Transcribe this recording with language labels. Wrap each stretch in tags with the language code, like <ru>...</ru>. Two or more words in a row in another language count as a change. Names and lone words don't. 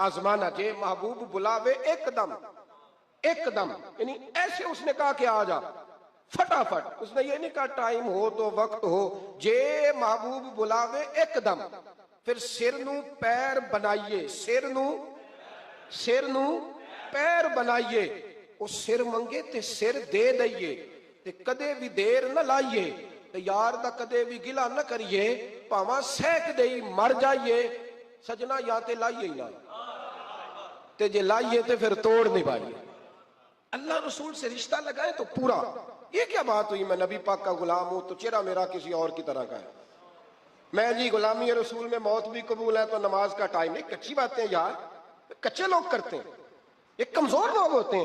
<pa>آزمانا جے محبوب بلاوے</pa> <ur>ایک دم، ایک دم، یعنی ایسے اس نے کہا کہ آ جا فٹافٹ. اس نے یہ نہیں کہا ٹائم ہو تو وقت ہو،</ur> <pa>جے محبوب بلاوے</pa> <ur>ایک دم.</ur> <pa>پھر سر نو پیر بنائیے، سر نو پیر بنائیے. اس سر منگے تے سر دے دئیے تے کدے بھی دیر نہ لائیے تے یار دا کدے بھی گلا نہ کریے، پاواں سیک دئی مر جائیے. سجنا یا تے لائیے ہی نہ تے جے لائیے تے پھر توڑ نبھائیے.</pa> <ur>اللہ رسول سے رشتہ لگائے تو پورا. یہ کیا بات ہوئی میں نبی پاک کا غلام ہوں تو چہرہ میرا کسی اور کی طرح کا ہے؟ میں جی غلامی رسول میں موت بھی قبول ہے تو نماز کا ٹائم نہیں. کچی باتیں یار، کچے لوگ کرتے ہیں، یہ کمزور لوگ ہوتے ہیں.</ur>